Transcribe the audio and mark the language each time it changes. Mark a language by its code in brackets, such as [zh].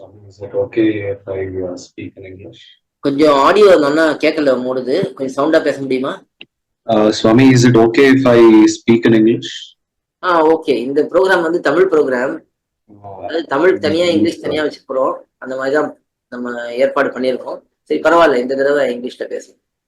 [en] Is it okay if I speak in English? [ta] கொஞ்சம் audio நல்லா கேட்கல மூடுது, கொஞ்சம் சவுண்டா பேச முடியுமா? [en] Swami, is it okay if I speak in English? [ta] Okay. இந்த ப்ரோக்ராம் வந்து தமிழ் ப்ரோக்ராம். அதாவது தமிழ் தனியா இங்கிலீஷ் தனியா வச்சுக்கிறோம். அந்த மாதிரிதான் நம்ம ஏற்பாடு பண்ணியிருக்கோம். சரி பரவாயில்ல, இந்த தடவை இங்கிலீஷ்ல பேசுவோம்.